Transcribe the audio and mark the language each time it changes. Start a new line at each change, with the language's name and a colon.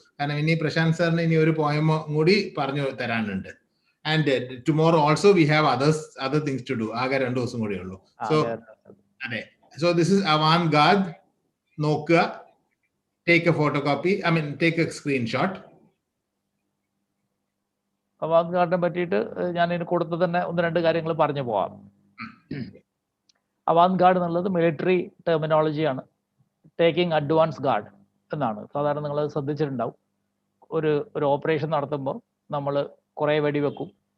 Malayalam: കാരണം ഇനി പ്രശാന്ത് സാറിന് ഇനി ഒരു പോയം കൂടി പറഞ്ഞു തരാനുണ്ട്.
English: And tomorrow also we have other things to do.
Malayalam: ആകെ 2 ദിവസം കൂടി ഉള്ളൂ.
English: So അതെ, so this is avant-garde. നോക്കുക, take a photocopy, take a screenshot.
Malayalam: avant-garde പറ്റിയിട്ട് ഞാൻ ഇതിന് കൊടുത്ത് തന്നെ 1-2 കാര്യങ്ങൾ പറഞ്ഞു പോവാം. avant-garde എന്നുള്ളത് മിലിറ്ററി ടെർമിനോളജിയാണ്.
English: taking advance guard
Malayalam: എന്നാണ്. സാധാരണ നിങ്ങൾ ശ്രദ്ധിച്ചിട്ടുണ്ടാവും, ഒരു ഓപ്പറേഷൻ നടത്തുമ്പോൾ നമ്മൾ കുറേ വെടിവെക്കും.